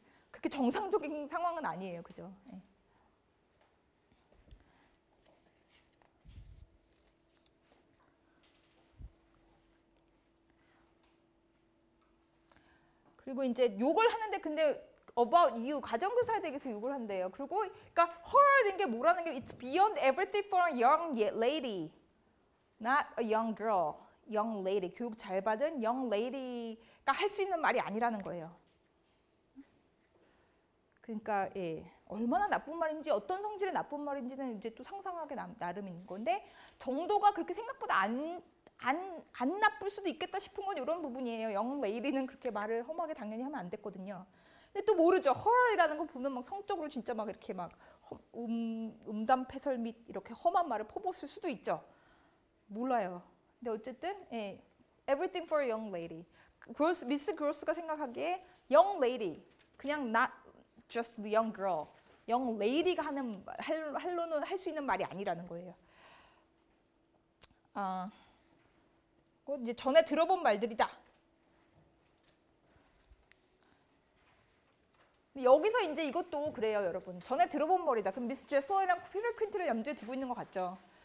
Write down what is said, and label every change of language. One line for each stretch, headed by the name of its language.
Korean: 그렇게 정상적인 상황은 아니에요. 그죠? 그리고 이제 욕을 하는데 근데
English: about you
Korean: 가정교사에 대해서 욕을 한대요. 그리고 그러니까 horror인 게 뭐라는 게
English: it's beyond everything for a young lady, not a young girl, young lady.
Korean: 교육 잘 받은 young lady가 할 수 있는 말이 아니라는 거예요. 그러니까 얼마나 나쁜 말인지 어떤 성질의 나쁜 말인지는 이제 또 상상하기 나름인 건데 정도가 그렇게 생각보다 안 나쁠 수도 있겠다 싶은 건 이런 부분이에요. young lady는 그렇게 말을 험하게 당연히 하면 안 됐거든요. 근데 또 모르죠. horror이라는 거 보면 막 성적으로 진짜 막 이렇게 막 음담패설 및 이렇게 험한 말을 퍼붓을 수도 있죠. 몰라요. 근데 어쨌든
English: everything for a young lady.
Korean: 미스 그로스가 생각하기에
English: young lady
Korean: 그냥
English: not just the young girl.
Korean: young lady가 할 수 있는 말이 아니라는 거예요. 이제 전에 들어본 말들이다. 여기서 이제 이것도 그래요, 여러분. 전에 들어본 말이다. 그럼 미스 제슬이랑 피터 퀸트를 염두에 두고 있는 것 같죠.